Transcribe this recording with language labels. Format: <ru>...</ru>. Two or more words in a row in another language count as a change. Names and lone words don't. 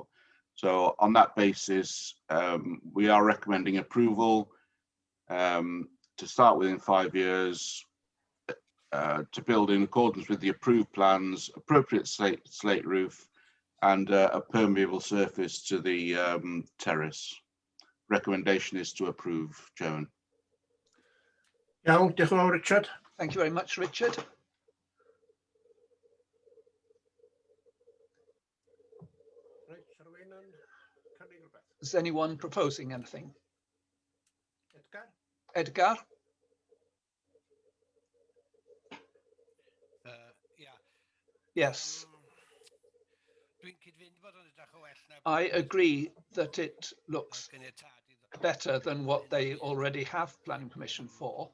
<en>So on that basis, we are recommending approval to start within 5 years, to build in accordance with the approved plans, appropriate slate roof, and a permeable surface to the terrace. Recommendation is to approve, Chairman.</en> <cy>Iawn, diolch yn fawr, Richard.</cy> <en>Thank you very much, Richard.</en> <cy>Reit, sa rywun yn cynnig rywbeth?</cy> <en>Is anyone proposing anything? Edgar? Edgar? Yes. I agree that it looks better than what they already have planning permission for.</en>